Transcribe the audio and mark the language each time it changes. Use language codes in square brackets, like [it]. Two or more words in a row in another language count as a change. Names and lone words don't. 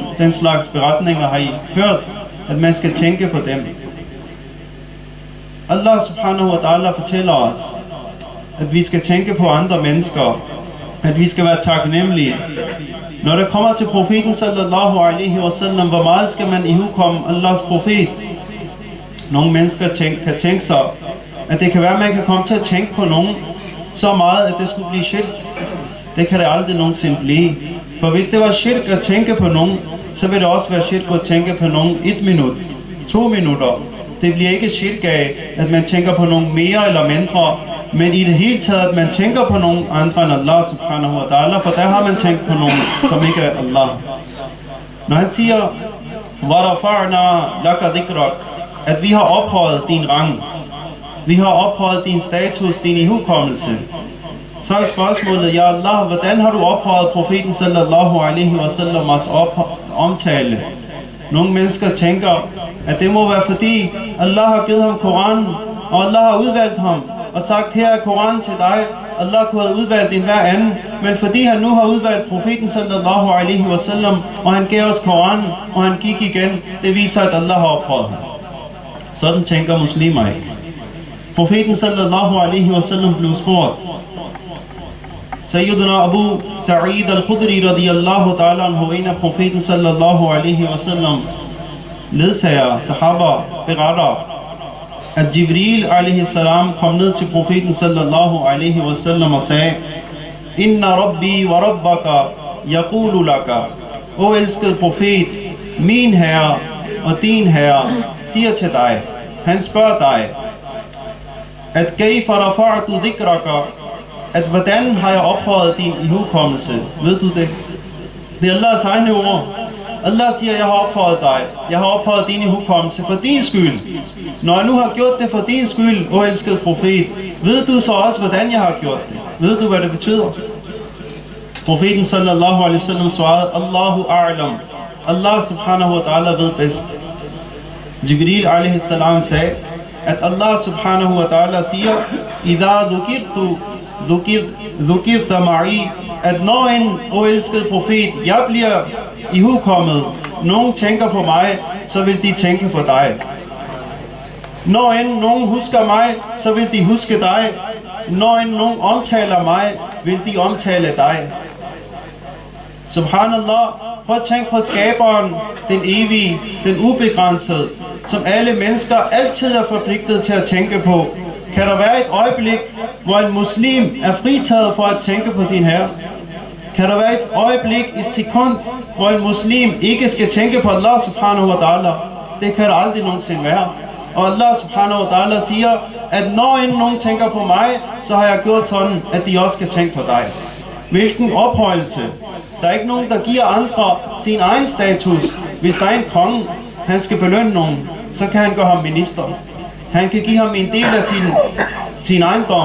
[da] Den slags beretninger har I hørt, at man skal tænke på dem. Allah [ar] سبحانه وتعالى [da] fortæller os, at vi skal tænke på andre mennesker, at vi skal være taknemmelige. Når det kommer til profeten [ar] صلى الله عليه وسلم, [da] hvor meget skal man ihukomme Allahs profet? Nogle mennesker kan tænke sig, at det kan være, at man kan komme til at tænke på nogen så meget, at det skulle blive shirk. Det kan det aldrig nogensinde blive. For hvis det var shirk at tænke på nogen, så vil det også være shirk at tænke på nogen 1 minut, 2 minutter. Det bliver ikke shirk af, at man tænker på nogen mere eller mindre, men i det hele taget, at man tænker på nogen andre end Allah [ar] سبحانه وتعالى, [da] for der har man tænkt på nogen, som ikke er Allah. Når han siger, [ar] وَرَفَعْنَا لَكَ ذِكْرَكَ, [da] at vi har ophøjet din rang, vi har ophøjet din status, din ihukommelse, så er spørgsmålet, ja Allah, hvordan har du ophøjet profeten [ar] صلى الله عليه وسلم [da] omtale? Nogle mennesker tænker, at det må være fordi Allah har givet ham Koranen, og Allah har udvalgt ham og sagt, her er Koranen til dig. Allah kunne have udvalgt en hver anden, men fordi han nu har udvalgt profeten [ar] صلى الله عليه وسلم, [da] og han gav os Koranen, og han gik igen, det viser, at Allah har ophøjet ham. Sådan tænker muslimer ikke. Profeten [ar] صلى الله عليه وسلم [da] blev spurgt. Sayyiduna Abu Sa'id al-Khudri [ar] رضي الله تعالى عنه, [da] en af profeten [ar] صلى الله عليه وسلم [da] ledsagere, sahaber, beretter, at Jibril [ar] عليه السلام [da] kom ned til profeten [ar] صلى الله عليه وسلم [da] og sagde: [ar] إن ربي وربك يقول لك. [da] O elskede profet, min herre og din herre siger til dig, han spørger dig, at [ar] كيف رفعت ذكرك, [da] at hvordan har jeg ophøjet din ihukommelse? Ved du det? Det er Allahs egne ord. Allah siger, jeg har ophøjet dig. Jeg har ophøjet din ihukommelse for din skyld. Når jeg nu har gjort det for din skyld, o elskede profet, ved du så også, hvordan jeg har gjort det? Ved du, hvad det betyder? Profeten [ar] صلى الله عليه وسلم [da] svarede: [ar] الله أعلم. [da] Allah [ar] سبحانه وتعالى [da] ved bedst. Jibril [ar] عليه السلام [da] sagde, at Allah [ar] سبحانه وتعالى [da] siger: [ar] إذا ذكرت معي, [da] at når en, o elskede profet, jeg bliver ihukommet, nogen tænker på mig, så vil de tænke på dig. Når en nogen husker mig, så vil de huske dig. Når en nogen omtaler mig, vil de omtale dig. Subhanallah, prøv at tænke på skaberen, den evige, den ubegrænsede, som alle mennesker altid er forpligtet til at tænke på. Kan der være et øjeblik, hvor en muslim er fritaget for at tænke på sin herre? Kan der være et øjeblik, et sekund, hvor en muslim ikke skal tænke på Allah [ar] سبحانه وتعالى? [da] Det kan der aldrig nogensinde være. Og Allah [ar] سبحانه وتعالى [da] siger, at når nogen tænker på mig, så har jeg gjort sådan, at de også skal tænke på dig. Hvilken ophøjelse! Der er ikke nogen, der giver andre sin egen status. Hvis der er en konge, han skal belønne nogen, så kan han gøre ham minister. Han kan give ham en del af sin ejendom.